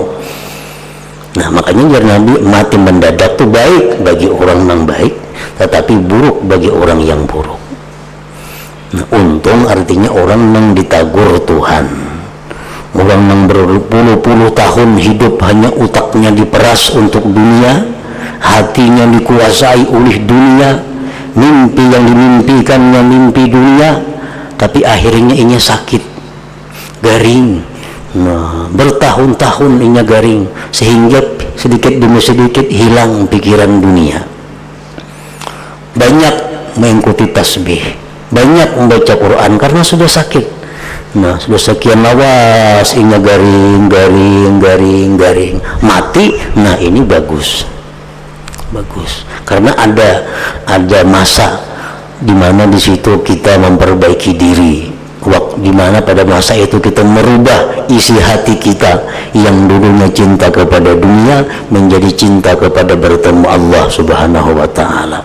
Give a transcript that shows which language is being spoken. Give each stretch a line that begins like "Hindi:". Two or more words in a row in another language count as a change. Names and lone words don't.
Indonesian: Nah, makanya jar Nabi, mati mendadak itu baik bagi orang yang baik, tetapi buruk bagi orang yang buruk. Nah, untung artinya orang yang ditagur Tuhan. Orang yang berpuluh-puluh tahun hidup hanya otaknya diperas untuk dunia, hatinya dikuasai oleh dunia, mimpi yang dimimpikannya mimpi dunia, tapi akhirnya
Banjar: inya sakit, garing.
Indonesian: Nah, bertahun-tahun
Banjar: inya garing,
Indonesian: sehingga sedikit demi sedikit hilang pikiran dunia. Banyak mengikuti tasbih, banyak membaca Quran karena sudah sakit.
Banjar: Nah, sudah sekian lawas inya garing, mati.
Indonesian: Nah, ini bagus, karena ada masa di mana di situ kita memperbaiki diri, di mana pada masa itu kita merubah isi hati kita yang dulunya cinta kepada dunia menjadi cinta kepada bertemu
Arabic: الله سبحانه وتعالى.